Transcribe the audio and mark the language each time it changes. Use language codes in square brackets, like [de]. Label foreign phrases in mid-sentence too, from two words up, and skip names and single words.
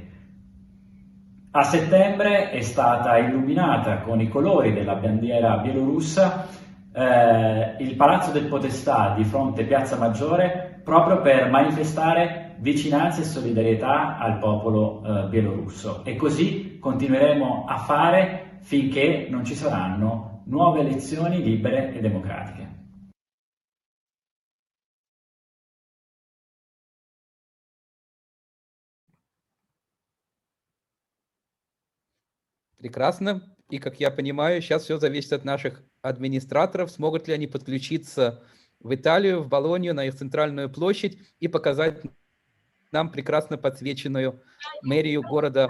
[it] A settembre è stata illuminata con i colori della bandiera bielorussa il Palazzo del Podestà di fronte Piazza Maggiore proprio per manifestare vicinanza e solidarietà al popolo bielorusso e così continueremo a fare finché non ci saranno nuove elezioni libere e democratiche. [ru] Прекрасно. И, как я понимаю, сейчас все зависит от наших администраторов, смогут ли они подключиться в Италию, в Болонью, на их центральную площадь и показать нам прекрасно подсвеченную мэрию города.